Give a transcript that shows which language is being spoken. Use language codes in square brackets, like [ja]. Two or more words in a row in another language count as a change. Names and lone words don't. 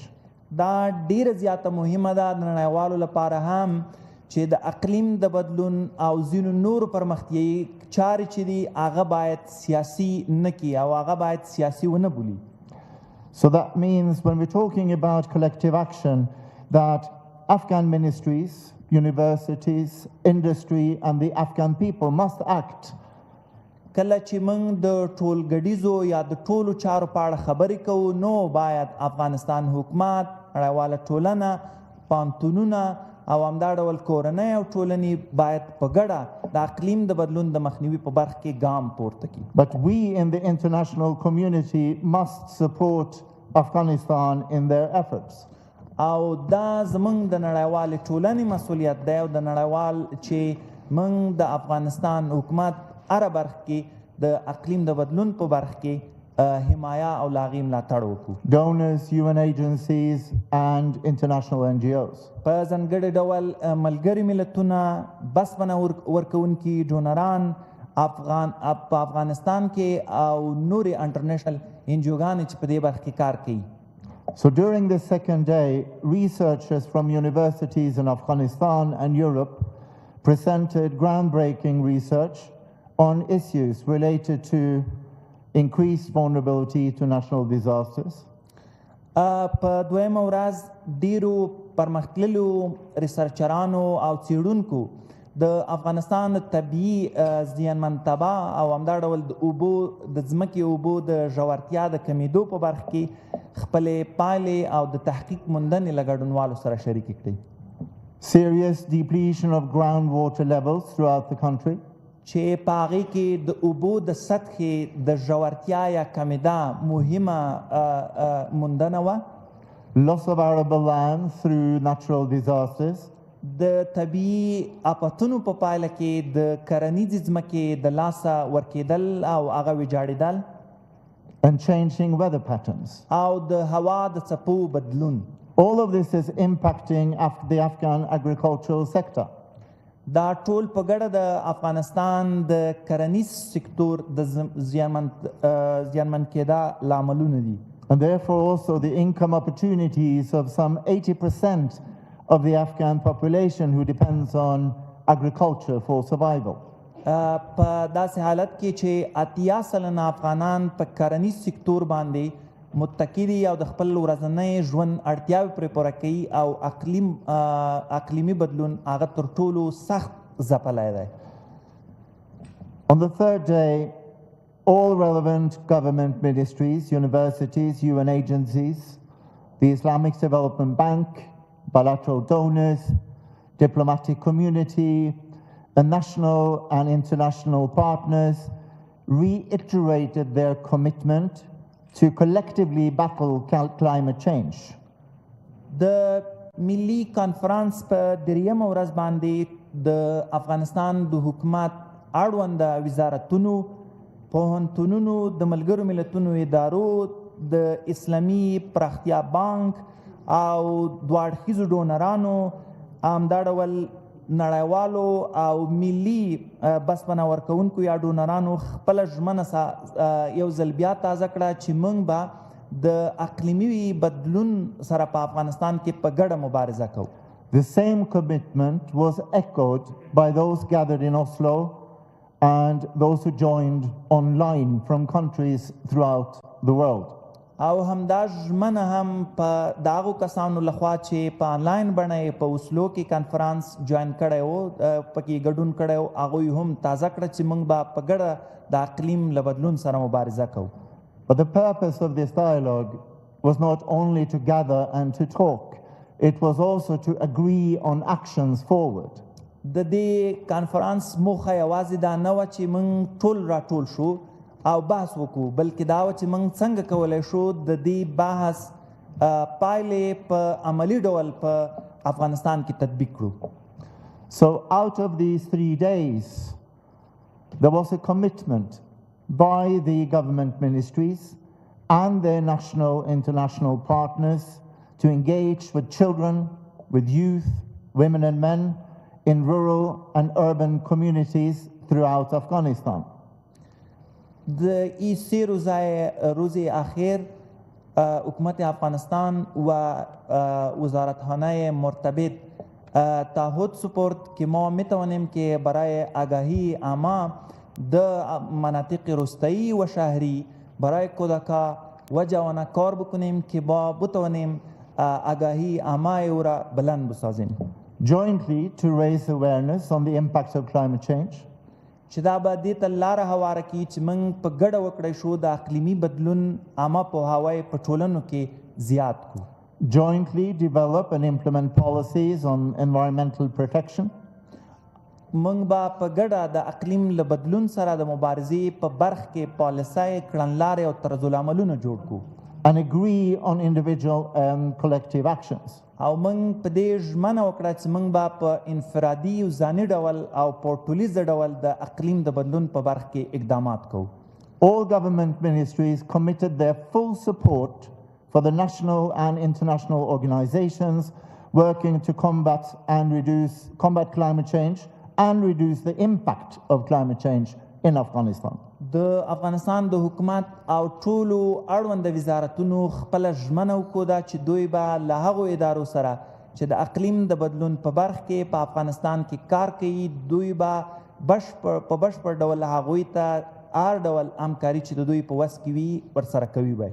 [ps] دا ډیره زیاته مهمه ده د نړیوالو لپاره هم چې د اقلیم د بدلون او ځینو نورو پرمختیایي چارې چې دي هغه باید سیاسي نه کړي او هغه باید سیاسي ونه بولي. [en] So that means when we're talking about collective action that Afghan ministries, universities, industry and the Afghan people must act. [ps] کله چې موږ د ټولګډیزو یا د ټولو چارو په اړه خبرې کوو نو باید افغانستان حکومت، نړیواله ټولنه، پوهنتونونه او همدا ډول کورنۍ او ټولنې باید په ګډه د اقلیم د بدلون د مخنیوي په برخه کې ګام پورته کړي. [en] But we in the international community must support Afghanistan in their efforts. [ps] او دا زمونږ د نړیوالې ټولنې مسؤلیت دی او د نړیوال چې موږ د افغانستان حکومت هره برخه کې د اقلیم د بدلون په برخه کې حمایه او لاغې ملاتړ وکړو. [en] Donors, UN agencies and international NGOs. [ps] په ځانګړي ډول ملګري ملتونه، بسپنه ورکوونکي ډونران په افغانستان کې او نورې [en] international NGOs [ps] چې په دې برخه کې کار کوي. [en] So during the second day, researchers from universities in Afghanistan and Europe presented groundbreaking research on issues related to increased vulnerability to national disasters. [ps] په دویمه ورځ ډیرو پرمختللو ریسرچرانو او څېړونکو د افغانستان طبیعي زیانمنتابه او همدا ډول د اوبو د ځمکې اوبو د ژورتیا د کمیدو په برخه کې خپلې پایلې او د تحقیق موندنې له ګډونوالو سره شریکې کړې. [en] Serious depletion of groundwater levels throughout the country. [ps] چې په هغې کې د اوبو د سطحې د ژورتیا یا کمیده مهمه موندنه وه. [en] Loss of arable land through natural disasters. [ps] د طبیعي آفتونو په پایله کې د کرنیزې ځمکې د لاسه ورکېدل او هغه ویجاړېدل [en] and changing weather patterns. [ps] او د هوا د څپو بدلون. [en] All of this is impacting the Afghan agricultural sector. [ps] دا ټول په ګډه د افغانستان د کرنیز سکتور د زیانمن کېدا لاملونه دي. [en] And therefore also the income opportunities of some 80% of the Afghan population who depends on agriculture for survival. [ps] په داسې حالت کې چې 80 سلنه افغانان په کرنیز سکتور باندې متکی دي او د خپل ورځنی ژوند اړتیاوې پرې پوره کوي او اقلیمي بدلون هغه تر ټولو سخت ځپلی دی. [en] On the third day, all relevant government ministries, universities, UN agencies, the Islamic Development Bank, bilateral donors, diplomatic community, the national and international partners reiterated their commitment to collectively battle climate change. [ps] د ملي کانفرنس په درېیمه ورځ باندې د افغانستان د حکومت اړونده وزارتونو، پوهنتونونو، د ملګرو ملتونو ادارو، د اسلامي پراختیا بانک او دوه اړخیزو ډونرانو، همدا ډول نړیوالو او ملي بسپنه ورکوونکو یا ډونرانو خپله ژمنه یو ځل بیا تازه کړه چې موږ به د اقلیمي بدلون سره په افغانستان کې په ګډه مبارزه کوو. [en] The same commitment was echoed by those gathered in Oslo and those who joined online from countries throughout the world. [ps] او همدا ژمنه هم په د هغو کسانو لخوا چې په آنلاین بڼه په اوسلو کې کانفرانس جوین کړی و، پکې ګډون کړی و، هغوی هم تازه کړه چې موږ به په ګډه د اقلیم له بدلون سره مبارزه کوو. [en] But the purpose of this dialogue was not only to gather and to talk, it was also to agree on actions forward. [ps] د دې کانفرانس موخه یوازې دا نه وه چې موږ ټول راټول شو او بحث وکړو، بلکې دا و چې موږ څنګه کولی شو د دې بحث پایلې په عملي ډول په افغانستان کې تطبیق کړو. [en] So out of these 3 days, there was a commitment by the government ministries and their national international partners to engage with children, with youth, women and men in rural and urban communities throughout Afghanistan. [fa] د این 3 روز اخیر حکومت افغانستان و وزارتخانه مرتبط تعهد سپرد که ما میتوانیم که برای آگاهی عامه در مناطق روستایی و شهری برای کودکان و جوانان کار بکنیم که با بتوانیم آگاهی عامه او را بلند بسازیم. [en] Jointly to raise awareness on the impact of climate change. [ps] چې دا به دې ته لاره هواره کړي چې موږ په ګډه وکړی شو د اقلیمي بدلون عامه پوهاوی په ټولنو کې زیات کړو. [en] Jointly develop and implement policies on environmental protection. [ps] موږ به په ګډه د اقلیم له بدلون سره د مبارزې په برخ کې پالیسۍ، کړنلارې او طرزالعملونه جوړ کړو. [en] And agree on individual and collective actions. [ps] او موږ په دې ژمنه وکړه چې موږ به په انفرادي او ځاني ډول او په ټولیزه ډول د اقلیم د بدلون په برخ کې اقدامات کوو. [en] All government ministries committed their full support for the national and international organizations working to combat climate change and reduce the impact of climate change in Afghanistan. [ps] د افغانستان د حکومت او ټولو اړونده وزارتونو خپله ژمنه وښوده چې دوی به له هغو ادارو سره چې د اقلیم د بدلون په برخ کې په افغانستان کې کار کوي، دوی به په بشپړ ډول هغوی ته هر ډول همکاري چې د دوی په وس کې وي ورسره کوي وای.